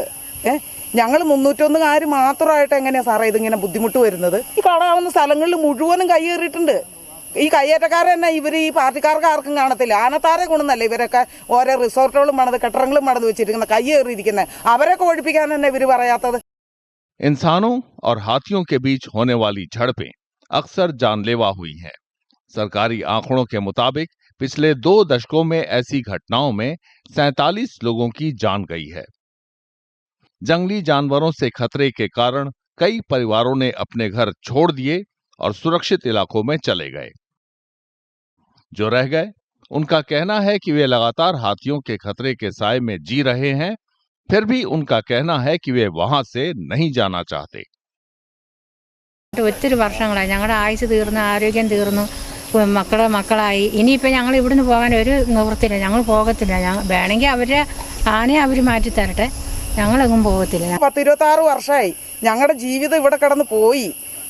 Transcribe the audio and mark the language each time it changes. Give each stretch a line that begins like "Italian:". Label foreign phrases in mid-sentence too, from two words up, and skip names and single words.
Malayalam: ഞങ്ങൾ 301 മാത്രമായിട്ട് എങ്ങനെയാ സാറേ ഇതിങ്ങനെ ബുദ്ധിമുട്ട് വരുന്നത്? ഈ കാണാവുന്ന സ്ഥലങ്ങളിൽ മുഴുവനും കയ്യേറിയിട്ടുണ്ട്. ഈ കയ്യേറ്റക്കാരെ തന്നെ ഈ പാർട്ടിക്കാർക്ക് ആർക്കും കാണത്തില്ല. ആനത്താരെ കൊണ്ടല്ല ഇവരൊക്കെ ഓരോ റിസോർട്ടുകളും പണത്, കെട്ടിടങ്ങളും പണത് വെച്ചിരിക്കുന്നത്, കയ്യേറിയിരിക്കുന്നത്. അവരൊക്കെ ഒഴിപ്പിക്കാൻ തന്നെ ഇവർ പറയാത്തത്.
Hindi: इंसानों और हाथियों के बीच होने वाली झड़पें अक्सर जानलेवा हुई हैं। सरकारी आंकड़ों के मुताबिक पिछले 2 दशकों में ऐसी घटनाओं में 47 लोगों की जान गई है। जंगली जानवरों से खतरे के कारण कई परिवारों ने अपने घर छोड़ दिए और सुरक्षित इलाकों में चले गए। जो रह गए, उनका कहना है कि वे लगातार हाथियों के खतरे के साए में जी रहे हैं, फिर भी उनका कहना है कि वे वहां से नहीं जाना चाहते।
Malayalam: ഒത്തിരി വർഷങ്ങളായി ഞങ്ങളുടെ ആയുസ് തീർന്നു, ആരോഗ്യം തീർന്നു, മക്കളായി. ഇനിയിപ്പോൾ ഞങ്ങൾ ഇവിടുന്ന് പോകാൻ ഒരു നിവൃത്തിയില്ല, ഞങ്ങൾ പോകത്തില്ല. വേണമെങ്കിൽ അവരുടെ ആനയെ അവർ മാറ്റി തരട്ടെ, ഞങ്ങളെങ്ങും പോകത്തില്ല. 26 വർഷമായി ഞങ്ങളുടെ ജീവിതം ഇവിടെ കിടന്ന് പോയി.